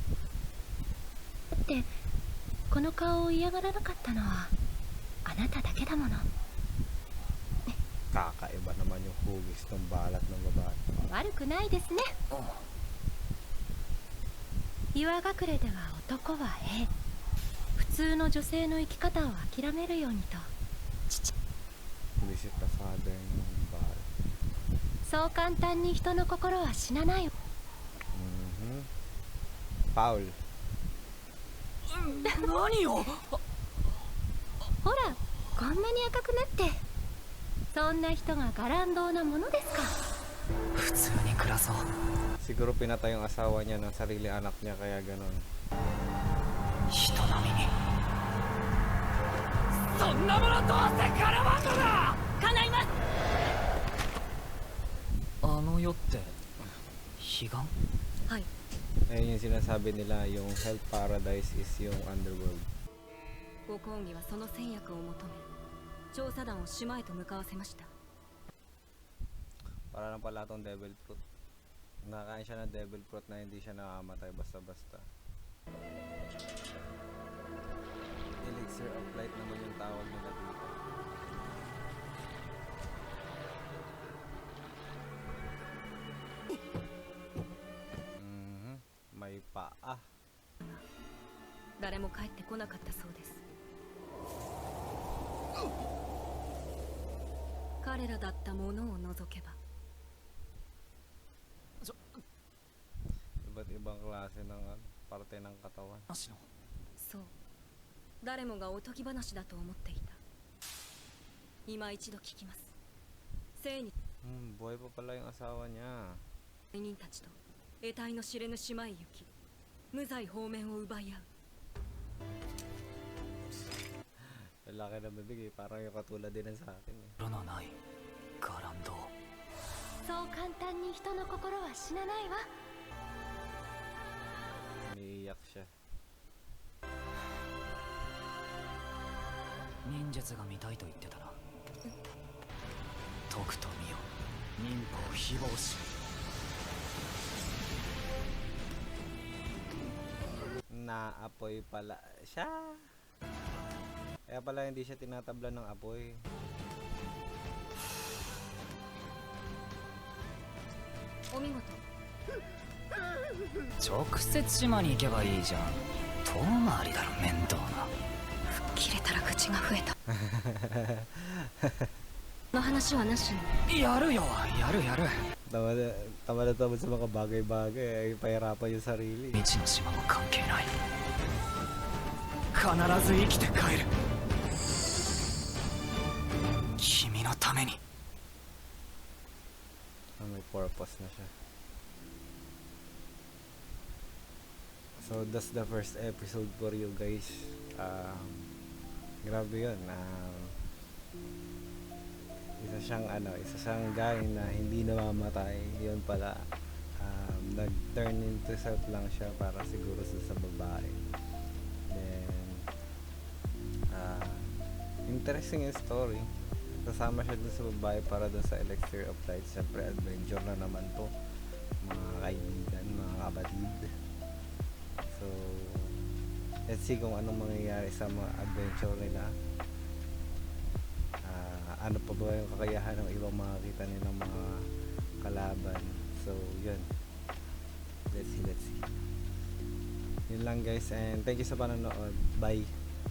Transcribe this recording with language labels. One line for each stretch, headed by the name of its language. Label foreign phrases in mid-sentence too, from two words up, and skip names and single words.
Japanese: ってこの顔を嫌がらなかったのはあなただけだもの。
Filipino: Kakaiba naman yung hugis ng balat ng babae.
Japanese: 悪くないですね。岩隠れでは男は普通の女性の生き方を諦めるようにと父。
English: Visit the father
Filipino: ng babae.
Japanese: そう簡単に人の心は死なない。 Paul. 何よ。ほらこんなに赤くなって。そんな人が伽藍堂なものですか。普通に暮らそう。
Filipino: Siguro pinatay yung asawa niya ng sarili anak niya kaya ganon.
Japanese: 人並みに。そんなものどうせ叶わんのだ。叶います。あの世って彼岸？はい。
Filipino: Ayun yung sinasabi nila, yung Hell Paradise is yung underworld.
Japanese: ご公儀はその戦略を求め調査団を島へと向かわせました。
Filipino: Para lang pala tong
English: devil fruit.
Filipino: Nakain siya ng
English: devil fruit
Filipino: na hindi siya nakamatay basta-basta. Elixir of light naman yung tawag nila dito. May paa.
Japanese: 誰も帰ってこなかったそうです。彼らだったものを除けば
Filipino: Iba't ibang klase ng parte ng katawan.
Japanese: なしの。そう誰もがおとぎ話だと思っていた。今一度聞きます。生に
Filipino: Buhay pa pala yung asawa niya.
Japanese: 罪人たちと得体の知れぬ島へ行き無罪放免を奪い合う。
Filipino: Lalaki na bibig eh. Parang yung katulad din ng sa akin eh.
Japanese: 色のない伽藍堂。そう簡単に人の心は死なないわ。
Filipino: Umiiyak siya.
Japanese: 忍術が見たいと言ってたな。徳と見よ忍法非暴士。
Filipino: Naapoy pala siya. Kaya pala hindi siya tinatabla ng apoy.
Japanese: お見事。直接島に行けばいいじゃん。遠回りだろ面倒な。切れたら口が増えた。の話はなしに。やるよ、やるやる。
Filipino: Tama na sa mga bagay-bagay. Ay, pahirapan yung sarili.
Japanese: 未知の島も関係ない。必ず生きて帰る。君のために。
Filipino: May purpose na siya.
English: So that's the first episode for you guys.
Filipino: Grabe yun. Isa siyang guy na hindi namamatay. Yun pala, nag-
English: turn into self
Filipino: lang siya para siguro sa babae. Then interesting yung story. Kasama siya dun sa babae para dun sa Elixir of Light. Siyempre adventure na naman to, mga kaibigan, mga kapatid. So
English: let's see
Filipino: kung anong mangyayari sa mga adventure nila. Ano pa ba yung kakayahan ng ibang makakita nilang mga kalaban. So yun,
English: let's see.
Filipino: Yun lang guys,
English: and thank you
Filipino: sa panonood. Bye.